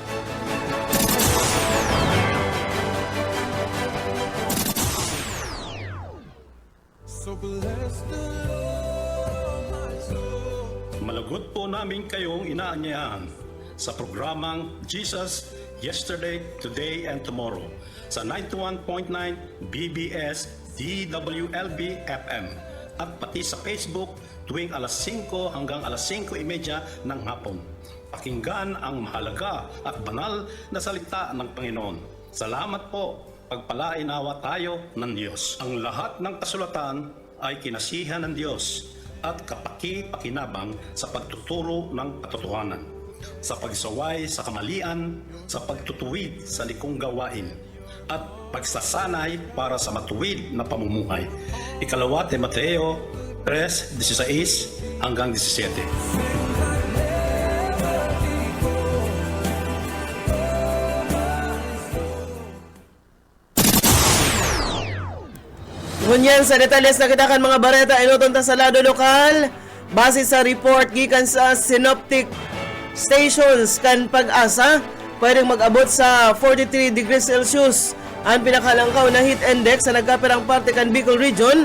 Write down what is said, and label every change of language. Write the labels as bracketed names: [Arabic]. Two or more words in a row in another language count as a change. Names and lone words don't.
[Filipino] Malagot po namin kayong inaanyayahan sa programang Jesus Yesterday, Today, and Tomorrow sa 91.9 BBS DWLB FM at pati sa Facebook tuwing alas 5 hanggang alas 5:30 ng hapon. Pakinggan ang mahalaga at banal na salita ng Panginoon. Salamat po. Pagpalain nawa tayo ng Diyos. Ang lahat ng kasulatan ay kinasihan ng Diyos at kapaki-pakinabang sa pagtuturo ng katotohanan, sa pagsaway sa kamalian, sa pagtutuwid sa likong gawain, at pagsasanay para sa matuwid na pamumuhay. Ikalawa Timoteo 3:16 hanggang 17. [Bikol] Ngunyan sa detalyes na kitakan mga bareta inutunta sa lado lokal base sa report gikan sa [English] synoptic stations [Bikol] kan Pag-asa pwedeng mag-abot sa 43 [English] degrees Celsius [Bikol] ang pinakalangkaw na [English] heat index [Bikol] sa nagkapirang parte kan Bicol Region.